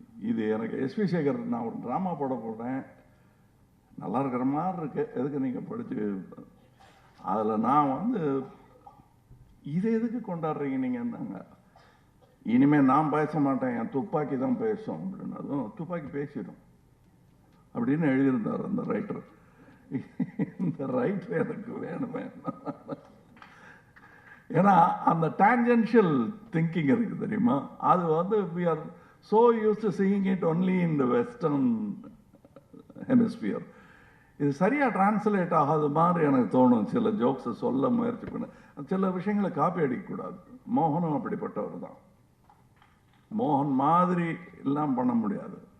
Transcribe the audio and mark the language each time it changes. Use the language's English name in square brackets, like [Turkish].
[Tamil] இது எனக்கு எஸ்வி சேகர், நான் ஒரு ட்ராமா போட போடுறேன், நல்லா இருக்கிற மாதிரி இருக்கு, எதுக்கு நீங்கள் படித்து, அதில் நான் வந்து இதை எதுக்கு கொண்டாடுறீங்க நீங்கன்னாங்க. இனிமேல் நான் பேச மாட்டேன், என் துப்பாக்கி தான் பேசும் அப்படின்னதும் துப்பாக்கி பேசிடும் அப்படின்னு எழுதியிருந்தார் அந்த ரைட்டர். இந்த ரைட்டர் எனக்கு வேணுமே. ஏன்னா அந்த டான்ஜென்ஷியல் திங்கிங் இருக்கு தெரியுமா, அது வந்து [English] we are so used to seeing it only in the western hemisphere. [Tamil] இது சரியா டிரான்ஸ்லேட் ஆகாத மாதிரி எனக்கு தோணும். சில ஜோக்ஸை சொல்ல முயற்சி பண்ண, சில விஷயங்களை காப்பி அடிக்கக்கூடாது. மோகனும் அப்படிப்பட்டவர் தான். மோகன் மாதிரி எல்லாம் பண்ண முடியாது.